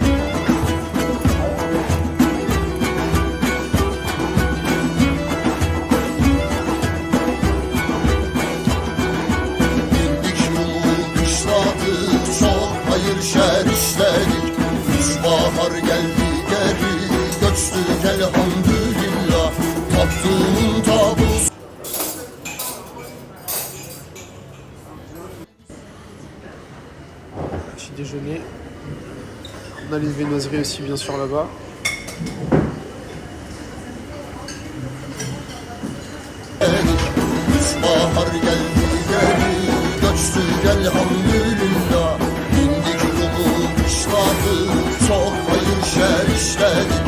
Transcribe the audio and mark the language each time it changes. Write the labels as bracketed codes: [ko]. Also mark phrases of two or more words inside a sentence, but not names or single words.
[tr] Bildik Rum'u kışladık, çok hayır şer işledik. Üç bahar geldi geri, göçtük elhamdülillah. Taptığın tabus. [fr] Petit déjeuner. On a les viennoiseries aussi bien sûr là-bas. [tr] Bahar geldi geri, göçtük elhamdülillah. Bindik Rum'u kışladı, çok hayır şer işledik.